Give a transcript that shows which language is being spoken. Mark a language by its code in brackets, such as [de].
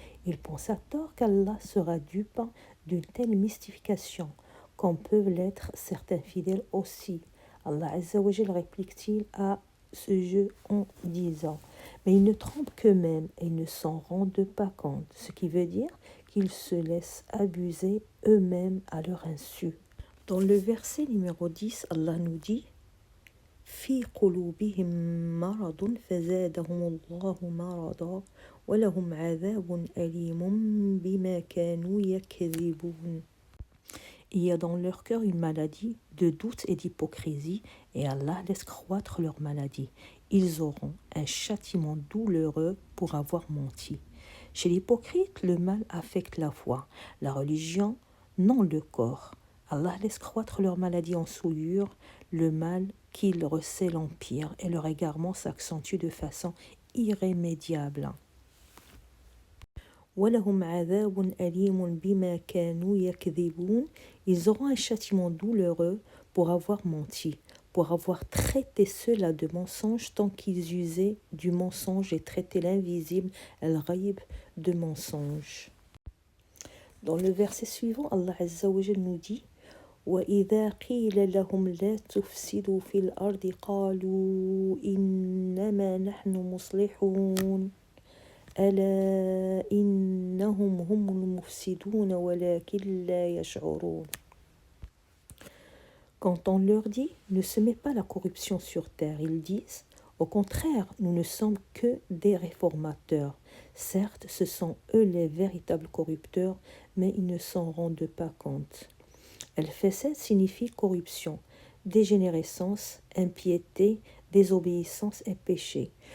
[fr] Ils pensent à tort qu'Allah sera dupe d'une telle mystification, comme peuvent l'être certains fidèles aussi. Allah Azza wa Jal réplique-t-il à ce jeu en disant « Mais ils ne trompent qu'eux-mêmes et ne s'en rendent pas compte », ce qui veut dire qu'ils se laissent abuser eux-mêmes à leur insu. Dans le verset numéro 10, Allah nous dit [ar] في قلوبهم مرض فزادهم الله مرضا ولهم عذاب أليم بما كانوا يكذبون. [fr] Il y a dans leur cœur une maladie de doute et d'hypocrisie et Allah laisse croître leur maladie. Ils auront un châtiment douloureux pour avoir menti. Chez l'hypocrite, le mal affecte la foi, la religion, non le corps. Allah laisse croître leur maladie en souillure, le mal qu'ils recèlent empire et leur égarement s'accentue de façon irrémédiable. [ar] وَلَهُمْ عَذَابٌ أَلِيمٌ بِمَا كَانُوا يَكْذِبُونَ. [fr] Ils auront un châtiment douloureux pour avoir menti, pour avoir traité cela de mensonge tant qu'ils usaient du mensonge et traité l'invisible, al-ghaib, de mensonge. Dans le verset suivant, Allah Azza wa Jal nous dit [ar] وَإِذَا قِيلَ لَهُمْ لَا تُفْسِدُوا فِي الْأَرْضِ قَالُوا إِنَّمَا نَحْنُ مُصْلِحُونَ أَلَا إِنَّهُمْ هُمُ الْمُفْسِدُونَ وَلَكِنْ لَا يَشْعُرُونَ. [fr] Quand on leur dit « Ne semez pas la corruption sur terre », ils disent « Au contraire, nous ne sommes que des réformateurs. Certes, ce sont eux les véritables corrupteurs, mais ils ne s'en rendent pas compte. » El-Fesed signifie corruption, dégénérescence, impiété, désobéissance et péché.